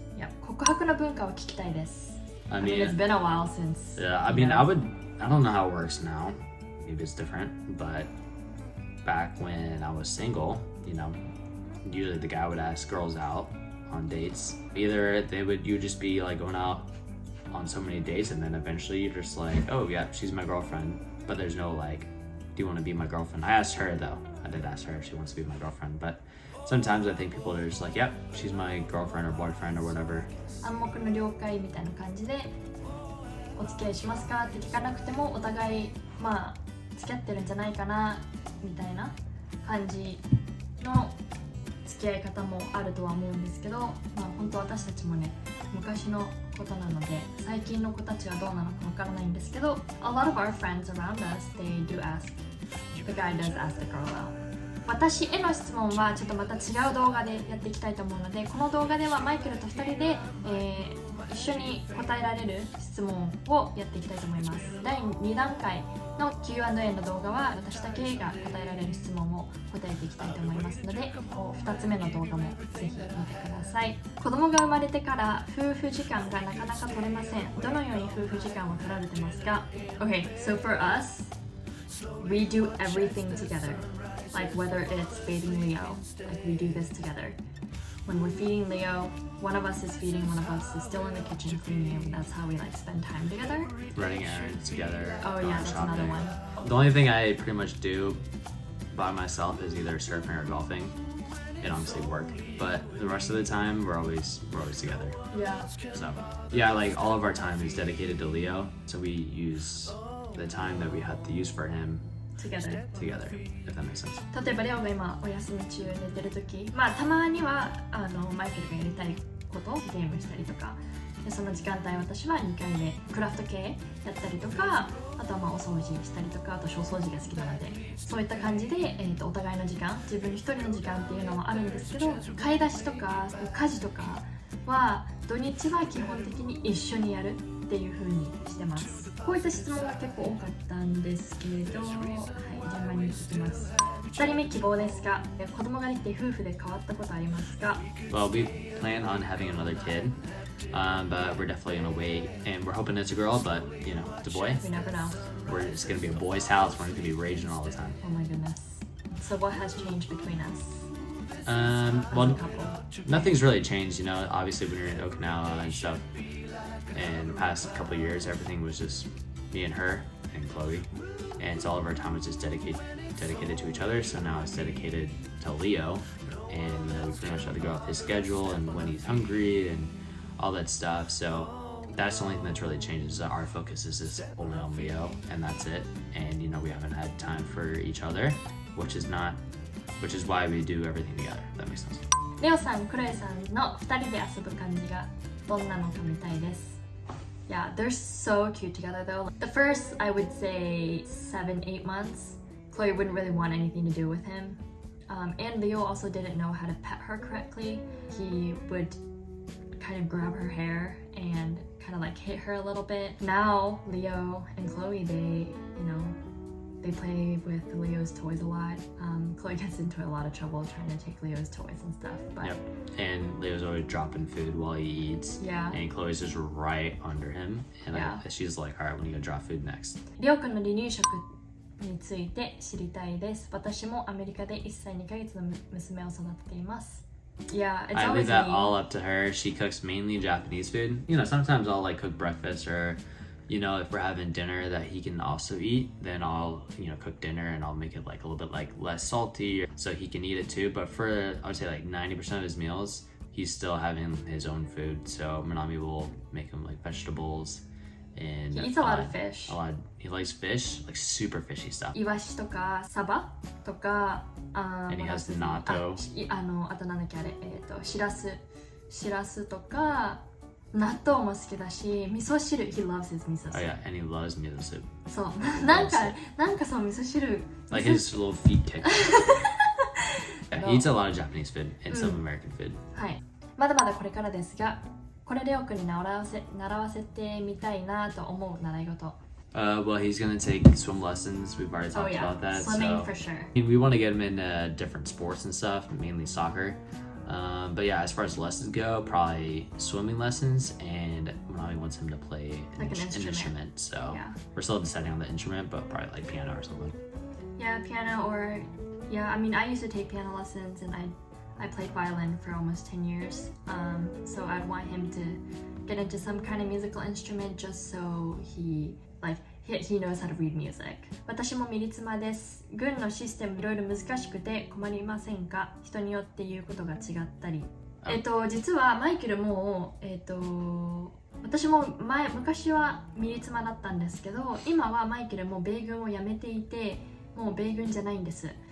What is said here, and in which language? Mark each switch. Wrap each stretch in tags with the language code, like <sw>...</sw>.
<ja>Yeah, 告白の文化を聞きたいです。</ja> <en>I I mean, mean, it's been a while since. yeah, I mean, I don't know how it works now. Maybe it's different, but back when I was single, you know, usually the guy would ask girls out on dates. Either you would just be like going out on so many dates, and then eventually you're just like, oh yeah, she's my girlfriend. But there's no like, do you want to be my girlfriend? I asked her though. I did ask her if she wants to be my girlfriend, but sometimes I think people are just like, yep, she's my girlfriend or boyfriend or whatever.</en> <ja>暗黙の了解みたいな感じでお付き合いしますかって聞かなくても、お互い付き合ってるんじゃないかなみたいな感じの付き合い方もあるとは思うんですけど、本当私たちもね昔のことなので、最近の子たちはどうなのかわからないんですけど、</ja> <en>A lot of our friends around us, they do ask, the guy does ask the girl out.</en> <ja>私への質問はちょっとまた違う動画でやっていきたいと思うので、この動画ではマイケルと2人で、一緒に答えられる質問をやっていきたいと思います。第2段階の Q&A の動画は私だけが答えられる質問を答えていきたいと思いますので、2つ目の動画もぜひ見てください。子供が生まれてから夫婦時間がなかなか取れません。どのように夫婦時間を取られてますか？</ja> <en>Okay, so for us, we do everything together. Like whether it's feeding Leo, like we do this together. When we're feeding Leo, one of us is feeding, one of us is still in the kitchen cleaning, and that's how we like spend time together. Running errands together. Oh yeah, that's shopping. another one. The only thing I pretty much do by myself is either surfing or golfing, and obviously work. But the rest of the time, we're always together. Yeah. So yeah, like all of our time is dedicated to Leo, so we use the time that we have to use for him Together. If that makes sense.</en> <ja>例えばレオが今お休み中寝てる時、まあたまにはマイケルがやりたいことをゲームしたりとかで、その時間帯私は2階でクラフト系やったりとか、あとはまあお掃除したりとか、あと小掃除が好きなので、そういった感じで、お互いの時間、自分一人の時間っていうのもあるんですけど、買い出しとか家事とかは土日は基本的に一緒にやるっていう風にしてます。こういった質問が結構多かったんですけど、はい、順番に聞きます。 2人目希望ですが、子供ができて夫婦で変わったことありますか？</ja> <en>Well, we plan on having another kid, but we're definitely gonna wait, and we're hoping it's a girl, but you know, it's a boy. We never know. It's gonna be a boy's house. We're gonna be raging all the time. Oh my goodness. So what has changed between us? Well, nothing's really changed. You know, obviously when we were in Okinawa and stuff, and the past couple of years, everything was just me and her and Chloe, and so all of our time was just dedicated to each other. So now it's dedicated to Leo, and you know, we pretty much have to go off his schedule and when he's hungry and all that stuff. So that's the only thing that's really changed, is that our focus is just only on Leo, and that's it. And you know, we haven't had time for each other, which is why we do everything together. If that makes sense.</en> <ja>レオさん、クロエさんの2人で遊ぶ感じがどんなのか見たいです。</ja> <en>Yeah, they're so cute together though. The first, I would say 7-8 months, Chloe wouldn't really want anything to do with him. And Leo also didn't know how to pet her correctly. He would kind of grab her hair and kind of like hit her a little bit. Now, Leo and Chloe, they play with Leo's toys a lot. Chloe gets into a lot of trouble trying to take Leo's toys and stuff. But Yep. And Leo's always dropping food while he eats. Yeah. And Chloe's just right under him. And Yeah. she's like, all right, when are you gonna drop food next?</en> <ja>レオ君の離乳食について知りたいです。私もアメリカで1歳2ヶ月の娘を育てています。</ja> <en>Yeah, it's I always leave that me. all up to her. She cooks mainly Japanese food. You know, sometimes I'll like cook breakfast, or you know, if we're having dinner that he can also eat, then I'll, you know, cook dinner and I'll make it like a little bit like less salty so he can eat it too. But for, I would say like 90% of his meals, he's still having his own food. So Minami will make him like vegetables, and He eats a lot of fish. He likes fish, like super fishy stuff.</en> <ja>イワシとかサバとか、</ja> <en>And he has natto.</en> <ja>あとなんだっけあれ、しらすとか。納豆も好きだし、味噌汁、</ja> <en>he loves his</en> <ja>味噌汁。</ja> <en>Oh yeah, and he loves miso soup.</en> <ja>そう、なんかそう味噌汁。</ja> <en>Like his little feet kick. Yeah, he eats a lot of Japanese food and some American food.</en> <ja>はい。まだまだこれからですが、これレオ君に習わせてみたいなと思う習い事。</ja> <en>Well, he's gonna take swim lessons. We've already talked about that. Swimming so for sure. We want to get him into different sports and stuff, mainly soccer. But yeah, as far as lessons go, probably swimming lessons, and Minami wants him to play Like an instrument. So Yeah. we're still deciding on the instrument, but probably like piano or something. Yeah, piano or I mean, I used to take piano lessons, and I played violin for almost 10 years. So I'd want him to get into some kind of musical instrument just so he knows how to read music.</en> <ja>私もミリ妻です。軍のシステムいろいろ難しくて困りませんか？人によって言うことが違ったり。実はマイケルも私も昔はミリ妻だったんですけど、今はマイケルも米軍を辞めていて、もう米軍じゃないんです。</ja>